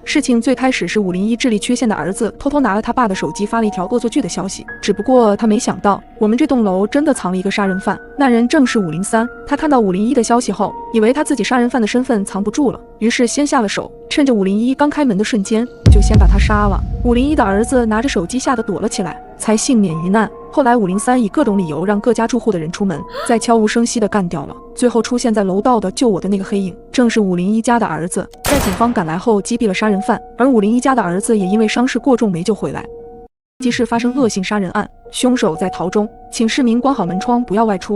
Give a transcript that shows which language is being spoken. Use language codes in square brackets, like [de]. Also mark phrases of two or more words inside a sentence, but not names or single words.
[zh] 事情最開始是501智力缺陷的兒子偷偷拿了他爸的手機發了一條惡作劇的消息，只不過他沒想到我們這棟樓真的藏了一個殺人犯，那人正是503。他看到501的消息後，以為他自己殺人犯的身份藏不住了，於是先下了手，趁着501剛開門的瞬間就先把他殺了。501的兒子拿着手機嚇得躲了起來，才幸免於難。後來503以各種理由讓各家住戶的人出門，再悄無聲息地幹掉了。最後出現在楼道的救我的那個黑影，正是501家的兒子。在警方趕來後擊斃了殺人犯，而501家的兒子也因為傷勢過重沒救回來。即市發生惡性殺人案，兇手在逃中，請市民關好門窗，不要外出。